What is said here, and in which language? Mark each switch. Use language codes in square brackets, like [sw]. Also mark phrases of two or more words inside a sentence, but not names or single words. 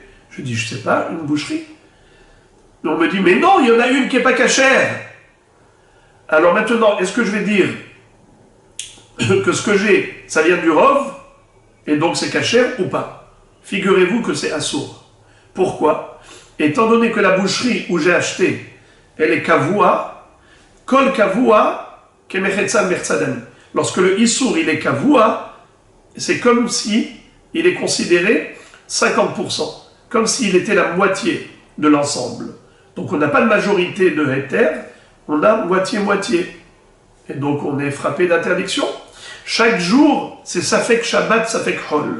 [fr] Je dis, je sais pas, une boucherie. Et on me dit, mais non, il y en a une qui n'est pas cachère. Alors maintenant, est-ce que je vais dire que ce que j'ai, ça vient du Rov, et donc c'est cachère ou pas? Figurez-vous que c'est assourd. Pourquoi? Étant donné que la boucherie où j'ai acheté, elle est [he] קבוע, כל קבוע, [fr] lorsque le Issour il est kavua, c'est comme si il est considéré 50%, comme s'il était la moitié de l'ensemble. Donc on n'a pas de majorité de héter, on a moitié-moitié. Et donc on est frappé d'interdiction. Chaque jour, c'est [he] ספק שבת, ספק חול.